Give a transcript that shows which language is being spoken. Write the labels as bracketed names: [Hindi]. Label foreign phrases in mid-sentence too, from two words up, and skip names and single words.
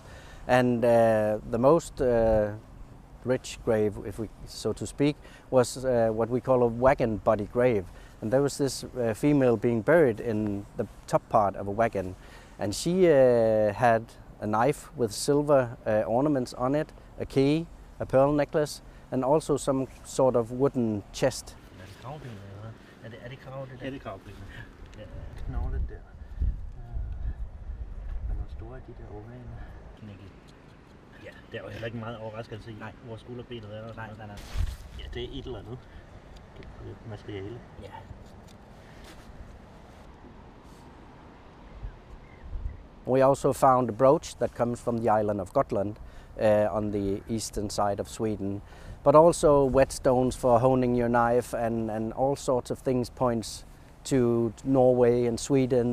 [English] And the most rich grave, if we so to speak, was what we call a wagon body grave. And there was this female being buried in the top part of a wagon. And she had a knife with silver ornaments on it, a key, a pearl necklace, and also some sort of wooden chest. [Danish] Er det kravben? Ja, det er kravben. Ja, knoglet der. Men hvor store er de der ovale? Knækket. Ja, det er jo heller ikke meget overraskelse i, hvor skulderbenet er. Nej. Ja, det er et eller andet materiale. Ja. [English] We also found a brooch that comes from the island of Gotland on the eastern side of Sweden. But also whetstones for honing your knife and all sorts of things points to Norway and Sweden.